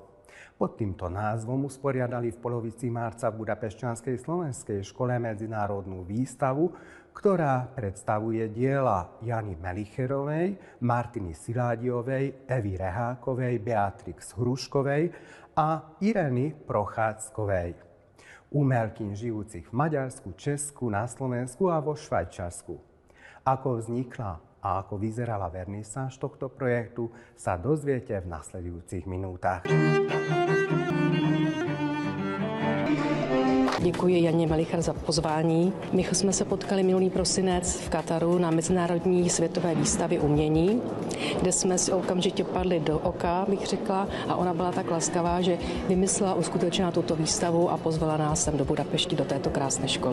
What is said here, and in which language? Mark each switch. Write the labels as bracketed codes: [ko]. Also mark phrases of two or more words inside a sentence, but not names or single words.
[sk] Pod týmto názvom usporiadali v polovici marca v Budapešťanskej slovenskej škole medzinárodnú výstavu, ktorá predstavuje diela Jany Melicherovej, Martiny Siládiovej, Evy Rehákovej, Beatrix Hruškovej a Ireny Prochádzkovej. Umelkyň žijúcich v Maďarsku, Česku, na Slovensku a vo Švajčiarsku. Ako vznikla a ako vyzerala vernisáž tohto projektu, sa dozviete v nasledujúcich minútach. [cs] Děkuji Janě Melicher za pozvání. My jsme se potkali minulý prosinec v Kataru na mezinárodní světové výstavě umění, kde jsme si okamžitě padli do oka, bych řekla, a ona byla tak laskavá, že vymyslela uskutečnila tuto výstavu a pozvala nás sem do Budapešti, do této krásné školy.